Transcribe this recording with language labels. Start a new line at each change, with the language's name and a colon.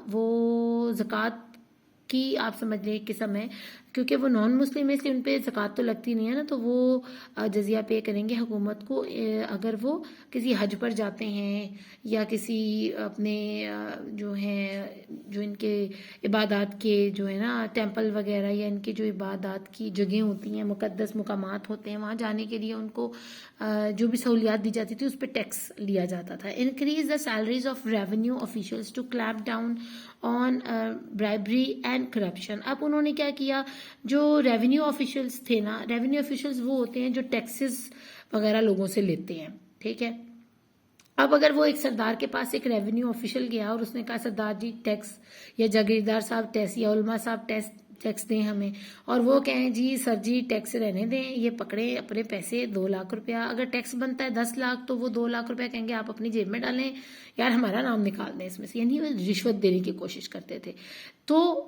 Urdu: وہ زکوٰۃ کی آپ سمجھ لیں ایک قسم ہے کیونکہ وہ نان مسلم ہے اس لیے ان پہ زکوٰۃ تو لگتی نہیں ہے نا, تو وہ جزیہ پے کریں گے حکومت کو اگر وہ کسی حج پر جاتے ہیں یا کسی اپنے جو ہیں جو ان کے عبادات کے جو ہے نا ٹیمپل وغیرہ یا ان کے جو عبادات کی جگہیں ہوتی ہیں, مقدس مقامات ہوتے ہیں, وہاں جانے کے لیے ان کو جو بھی سہولیات دی جاتی تھی اس پہ ٹیکس لیا جاتا تھا.
English: Increase the salaries of revenue officials to clamp down on bribery and corruption.
Urdu: اب انہوں نے کیا کیا, جو ریونیو آفیشلز تھے نا, ریونیو آفیشلز وہ ہوتے ہیں جو ٹیکسز وغیرہ لوگوں سے لیتے ہیں, ٹھیک ہے. اب اگر وہ ایک سردار کے پاس ایک ریونیو آفیشل گیا اور اس نے کہا سردار جی ٹیکس, یا جاگیردار صاحب ٹیکس, یا علماء صاحب ٹیکس دیں ہمیں, اور وہ کہیں جی سر جی ٹیکس رہنے دیں, یہ پکڑیں اپنے پیسے 2 لاکھ روپیہ, اگر ٹیکس بنتا ہے 10 لاکھ تو وہ 2 لاکھ روپیہ کہیں گے آپ اپنی جیب میں ڈالیں, یار ہمارا نام نکال دیں اس میں سے. یعنی وہ رشوت دینے کی کوشش کرتے تھے. تو